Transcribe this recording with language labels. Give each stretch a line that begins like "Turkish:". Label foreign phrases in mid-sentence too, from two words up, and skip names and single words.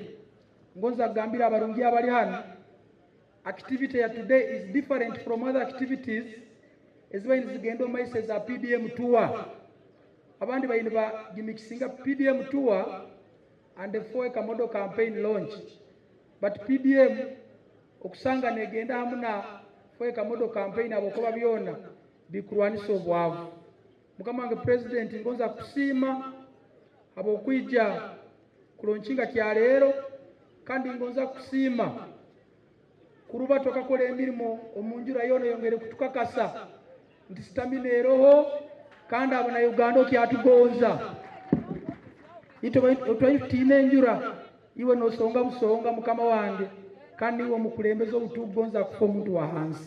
Nyoro: Ngonza kugambira abalungi abali hano,
English: activity ya today is different from other activities
Nyoro: ezibaine zigenda omaiso za
English: PDM tour.
Nyoro: Abandi baine bagimikisinga
English: PDM tour and the 4-acre model campaign launch,
Nyoro: but PDM okusanga negenda hamuna
English: 4-acre model campaign
Nyoro: abokoba byona bikulwanisa obwavu. Mukama wange President ngonza kusiima abokwijja kulanchinga kya leero, kandi ngonza kusiima kuruba tokakola emirimu omunjura yona yongere kutukakasa nti stamina eroho kandi abana Uganda okyatugonza itwaitiina enjura iwe nosonga busonga mukama wange kandi iwe mukulembeza obutugonza kufa omuntu wa hansi.